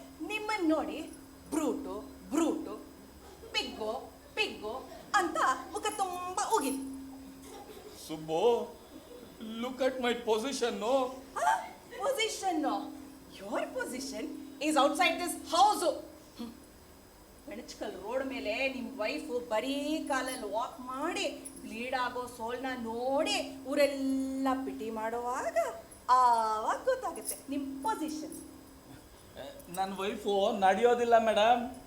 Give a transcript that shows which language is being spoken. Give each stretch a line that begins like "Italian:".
Kannada: ನಿಮ್ಮನ್ನ ನೋಡಿ ಬ್ರೂಟು ಬ್ರೂಟು, pig pig ಅಂತ ಮುಖ ತುಂಬ ಉಗಿತು.
English: Subbo, look at my position, no? Position, no? Your position is outside this house.
Kannada: ಬೆಣಚ್ಕಲ್ road ಮೇಲೆ ನಿಮ್ಮ ವೈಫು ಬರೀ ಕಾಲಲ್ಲಿ ವಾಕ್ ಮಾಡಿ ಬ್ಲೀಡ್ ಆಗೋ ಸೋಲ್ನ ನೋಡಿ ಊರೆಲ್ಲ ಪಿಟಿ ಮಾಡುವಾಗ ಆವಾಗ ಗೊತ್ತಾಗುತ್ತೆ ನಿಮ್ಮ ಪೊಸಿಷನ್. ನನ್ನ ವೈಫು ನಡೆಯೋದಿಲ್ಲ ಮೇಡಮ್.